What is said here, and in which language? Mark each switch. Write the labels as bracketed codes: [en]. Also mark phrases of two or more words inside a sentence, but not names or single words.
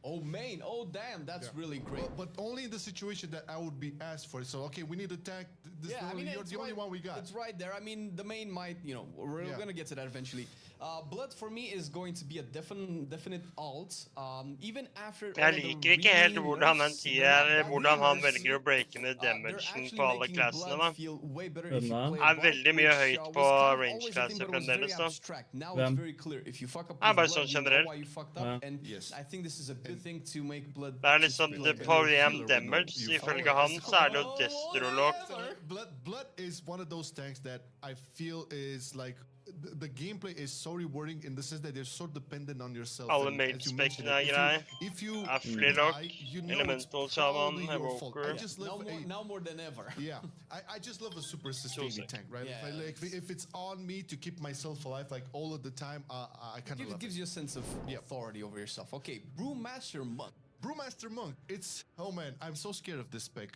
[en] Oh, main. Oh, damn. That's really great. But only in the situation that I would be asked for. So, okay, we need a tank. You're the only one we got. It's right there. I mean, the main might, we're going to get to that eventually. Blood for me is going to be a definite alt. Even after... [no] Jeg liker ikke helt hvordan han sier, hvordan han velger å breake ned damagen på alle klassene, da. Er veldig mye høyt på range-klasser fremdeles, da. Bare sånn generelt. Det liksom [en] the POV damage, [no] ifølge han, så det jo Destrolok. [en] Blood is one of those tanks that I feel is like the gameplay is so rewarding in the sense that they're so dependent on yourself. [no] Alle mage-spekkene er greie. Afflilok, Elemental Shaman, Evoker. [en] Now more than ever. Yeah, I just love a super sustaining tank, right? Yeah, like if it's on me to keep myself alive, like all of the time, I kind of love it. It gives you a sense of authority over yourself. Okay, Brewmaster Monk. Brewmaster Monk, oh man, I'm so scared of this spec.